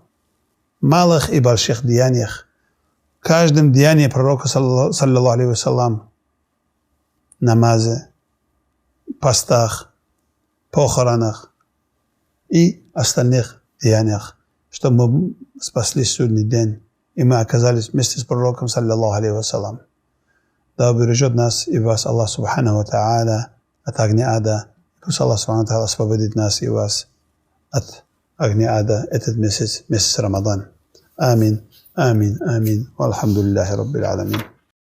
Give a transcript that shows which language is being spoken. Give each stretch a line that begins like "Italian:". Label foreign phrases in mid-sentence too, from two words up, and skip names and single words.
Russian: В малых и больших деяниях. В каждом деянии пророка,
Arabic: صلى الله عليه وسلم,
Russian: намазе, постах, похоронах и остальных деяниях, чтобы мы спаслись судный день, и мы оказались вместе с пророком,
Arabic: صلى الله عليه وسلم.
Russian: Да убережет нас и вас
Arabic: الله سبحانه وتعالى
Russian: от огня ада. Пусть
Arabic: الله سبحانه وتعالى
Russian: освободит нас и вас от огня ада этот месяц, месяц Рамадан.
Arabic: آمين آمين آمين. والحمد لله رب العالمين.